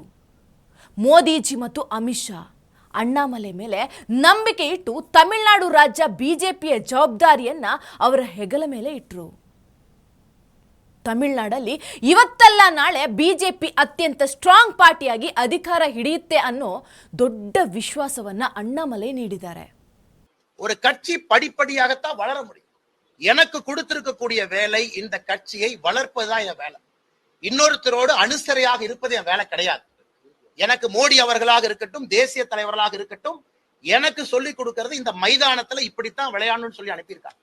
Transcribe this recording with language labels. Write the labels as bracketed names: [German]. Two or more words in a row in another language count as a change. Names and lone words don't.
[Kannada] ಮೋದಿಜಿ ಮತ್ತು ಅಮಿತ್ ಶಾ ಅಣ್ಣಾಮಲೈ ಮೇಲೆ ನಂಬಿಕೆ ಇಟ್ಟು ತಮಿಳುನಾಡು ರಾಜ್ಯ BJPಯ ಜವಾಬ್ದಾರಿಯನ್ನ ಅವರ ಹೆಗಲ ಮೇಲೆ ಇಟ್ಟರು. ತಮಿಳುನಾಡಲ್ಲಿ ಇವತ್ತಲ್ಲ ನಾಳೆ BJP ಅತ್ಯಂತ ಸ್ಟ್ರಾಂಗ್ ಪಾರ್ಟಿಯಾಗಿ ಅಧಿಕಾರ ಹಿಡಿಯುತ್ತೆ ಅನ್ನೋ ದೊಡ್ಡ ವಿಶ್ವಾಸವನ್ನ ಅಣ್ಣಾಮಲೈ ನೀಡಿದ್ದಾರೆ. [Tamil] ஒரு கட்சி படிப்படியாகத்தான் வளர முடியும். எனக்கு கொடுத்திருக்கக்கூடிய வேலை இந்த கட்சியை வளர்ப்பதுதான் என் வேலை. இன்னொருத்தரோடு அனுசரையாக இருப்பது என் வேலை கிடையாது. எனக்கு மோடி அவர்களாக இருக்கட்டும், தேசிய தலைவர்களாக இருக்கட்டும், எனக்கு சொல்லிக் கொடுக்கிறது இந்த மைதானத்துல இப்படித்தான் விளையாடணும்னு சொல்லி அனுப்பியிருக்காங்க.